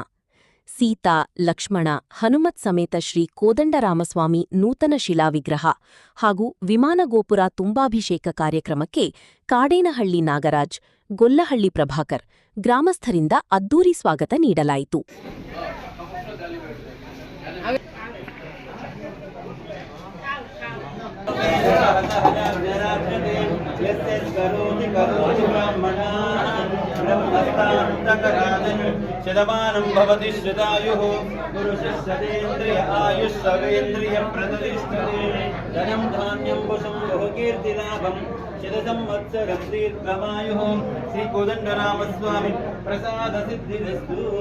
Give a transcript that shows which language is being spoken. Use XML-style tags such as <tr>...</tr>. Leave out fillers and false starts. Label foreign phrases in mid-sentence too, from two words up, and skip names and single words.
<kn>ಸೀತಾ, ಲಕ್ಷ್ಮಣ, ಹನುಮತ್ ಸಮೇತ ಶ್ರೀ ಕೋದಂಡರಾಮಸ್ವಾಮಿ ನೂತನ ಶಿಲಾವಿಗ್ರಹ ಹಾಗೂ ವಿಮಾನಗೋಪುರ ತುಂಬಾಭಿಷೇಕ ಕಾರ್ಯಕ್ರಮಕ್ಕೆ ಕಾಡೇನಹಳ್ಳಿ ನಾಗರಾಜ್, ಗೊಲ್ಲಹಳ್ಳಿ ಪ್ರಭಾಕರ್ ಗ್ರಾಮಸ್ಥರಿಂದ ಅದ್ದೂರಿ ಸ್ವಾಗತ ನೀಡಲಾಯಿತು.</kn> <sa>शतमानं भवति श्रुतायुः पुरुषस्सतेन्द्रिय आयुष्सवेन्द्रिय प्रतिष्ठते धनं धान्यं वशं बहुकीर्तिलाभं शतसंवत्सरं दीर्घमायुः श्रीकोदण्डरामस्वामी प्रसादसिद्धिरस्तु.</sa>